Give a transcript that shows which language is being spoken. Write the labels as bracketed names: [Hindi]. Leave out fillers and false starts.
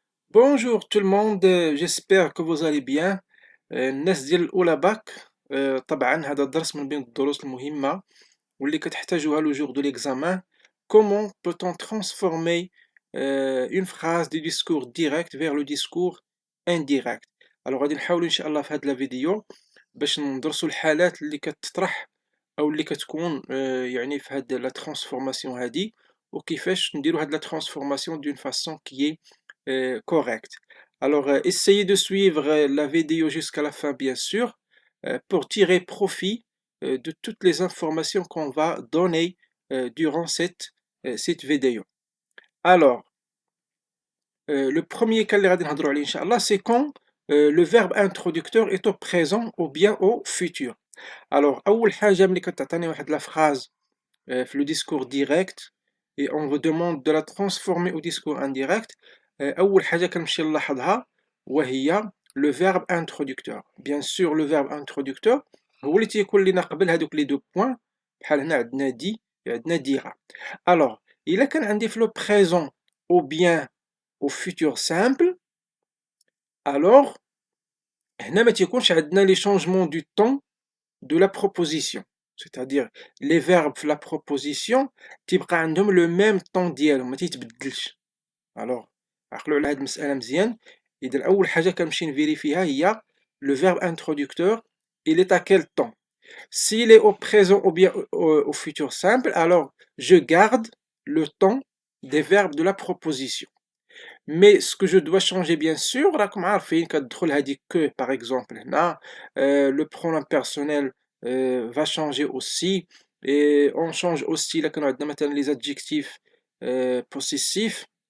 [French] Bonjour tout le monde, j'espère que vous allez bien. [Arabic] الناس ديال الأولى باك. طبعا هذا درس من بين الدروس المهمة واللي كتحتاجوها لو [French] jour de l'examen. Comment peut-on transformer une phrase du discours direct vers le discours indirect. [Arabic] Alors غادي نحاولوا إن شاء الله في هاد لا فيديو باش ندرسوا الحالات اللي كتطرح أو اللي كتكون يعني في هاد لا transformation هادي وكيفاش نديروا هاد لا transformation [French] d'une façon qui est correct. Alors, essayez de suivre la vidéo jusqu'à la fin, bien sûr, pour tirer profit de toutes les informations qu'on va donner durant cette vidéo. Alors, le premier cas [Arabic] اللي غادي نهضروا عليه إن شاء الله, [French] c'est quand le verbe introducteur est au présent ou bien au futur. Alors, [Arabic] أول حاجة ملي كتعطيني واحد [French] la phrase في le discours direct et on vous demande de la transformer au discours indirect. [Arabic] أول حاجة كنمشي نلاحظها وهي le verbe introducteur. Bien sûr le verbe introducteur هو اللي تيكون لينا قبل هادوك لي دو بوين, بحال هنا عندنا دي عندنا ديرا. [French] Alors إلا كان عندي في le présent ou bien au futur simple, alors [Arabic] هنا ما تيكونش عندنا [French] les changements du temps de la proposition. C'est-à-dire les verbes في la proposition [Arabic] تيبقى عندهم [French] le même temps [Arabic] ديالهم ما تيتبدلش. alors عقلوا على هاد المسألة مزيان. إذا أول حاجة كنمشي نفيريفيها هي [French] le verbe introducteur, il est à quel temps. S'il est au présent ou bien au futur simple, alors je garde le temps des verbes de la proposition. Mais ce que je dois changer bien sûr, [Arabic] راكم عارفين كتدخل هذيك [French] que par exemple هنا, le pronom personnel va changer aussi, et on change aussi là كانوا عندنا مثلا les adjectifs possessifs.